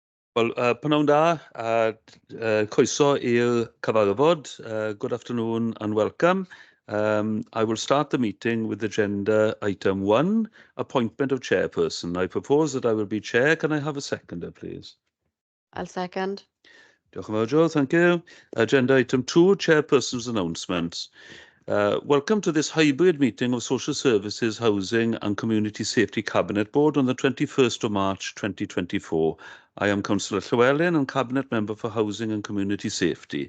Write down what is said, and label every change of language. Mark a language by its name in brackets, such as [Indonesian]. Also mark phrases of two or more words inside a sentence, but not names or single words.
[Welsh] Wel, pnawn da, croeso i'r cyfarfod. [English] Good afternoon and welcome. I will start the meeting with agenda item 1, appointment of chairperson. I propose that I will be chair. Can I have a seconder, please? I'll second. [Welsh] Diolch yn fawr, [English] Joe. Thank you. Agenda item 2, chairperson's announcements. Welcome to this hybrid meeting of Social Services, Housing and Community Safety Cabinet Board on the 21st of March 2024. I am Councillor Llywelyn and Cabinet Member for Housing and Community Safety.